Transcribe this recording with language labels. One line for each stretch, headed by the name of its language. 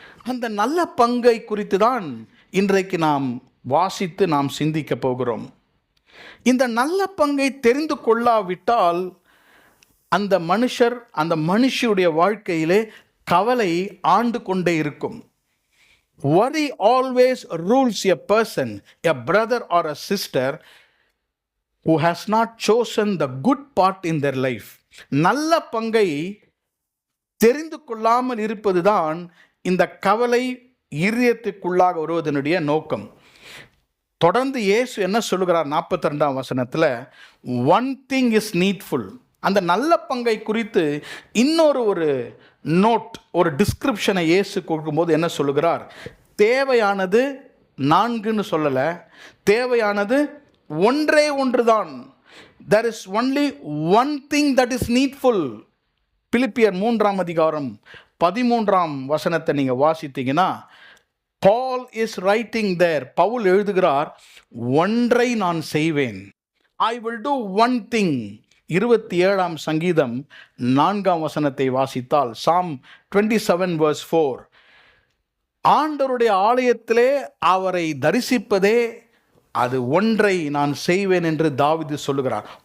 Tamil: அந்த நல்ல பங்கை குறித்து தான் இன்றைக்கு நாம் வாசித்து நாம் சிந்திக்க போகிறோம். இந்த நல்ல பங்கை தெரிந்து கொள்ளாவிட்டால் அந்த மனுஷர், அந்த மனுஷியுடைய வாழ்க்கையிலே கவலை ஆண்டு கொண்டே இருக்கும்.
English: Worry always rules a person, a brother or a sister who has not chosen the good part in their life.
Tamil: நல்ல பங்கை தெரிந்து கொள்ளாமல் இருப்பதுதான் இந்த கவலை இதயத்துக்குள்ளாக வருவதனுடைய நோக்கம். தொடர்ந்து இயேசு என்ன சொல்லுகிறார் 42ஆம் வசனத்தில்,
English: One thing is needful.
Tamil: அந்த நல்ல பங்கை குறித்து இன்னொரு நோட், ஒரு டிஸ்கிரிப்ஷனை இயேசு கொடுக்கும்போது என்ன சொல்லுகிறார், தேவையானது 4ன்னு சொல்லலை, தேவையானது ஒன்றே ஒன்றுதான்.
English: there is only one thing that is needful.
Tamil: பிலிப்பியர் 3ஆம் அதிகாரம் 13ஆம் வசனத்தை நீங்கள் வாசித்தீங்கன்னா,
English: Paul is writing there,
Tamil: Pavul எழுதுகிறார், ஒன்றை நான் செய்வேன்,
English: I will do one thing.
Tamil: 27ஆம் சங்கீதம் 4ஆம் வசனத்தை வாசித்தால்,
English: Psalm 27 verse 4,
Tamil: ஆண்டவருடைய ஆலயத்திலே அவரை தரிசிப்பதே அது ஒன்றை நான் செய்வேன் என்று தாவீது சொல்லுகிறார்.